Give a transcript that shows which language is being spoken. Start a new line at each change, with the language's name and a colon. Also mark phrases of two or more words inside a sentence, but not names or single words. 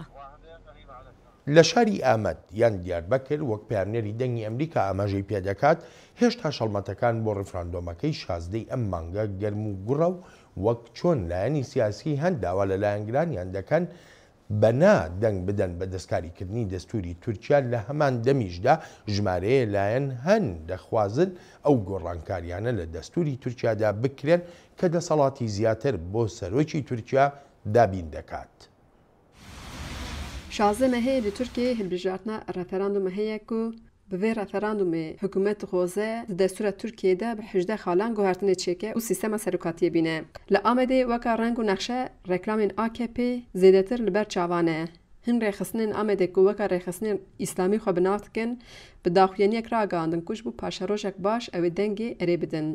Central Kurdish: لە شاری ئامەد یان دیاربەکر وەک پارێنەری دەنگی ئەمریکا ئاماژەی پێدەکات هێشتا شەڵمەتەکان بۆ ڕفراندۆمەکەی 16 ئەم مانگە گەرم و گوڕە و وەک چۆن لایەنی سیاسی هەند داوا لە لایەنگرانیان دەکەن بەنا دەنگ بدەن بە دەستکاریکردنی دەستوری تورکیا لە هەمان دەمیشدا ژمارەیە لایەن هەن دەخوازن ئەو گۆڕانکاریانە لە دەستوری تورکیادا بکرێن کە دەسەڵاتی زیاتر بۆ سەرۆکی تورکیا دابین دەکات.
Kurdish: شازدە هەیە لە تورکیە هەلبژاردنە ڕەفەراندومە هەیە و بەvê referandumê hikûmet dixwaze di destûra Tirkiyê de bi 18 xalan guhertinê çêke û sîstema serokatiyê bîne. Li Amedê weka reng û nexşe reklamên AKP zêdetir li ber çavan e. Hin rêxistinên Amedê ku weka rêxistinên îslamî xwe bi nav dikin, bi daxuyaniyek ragihandin ku ji bo paşerojek baş ew ê dengê erê bidin.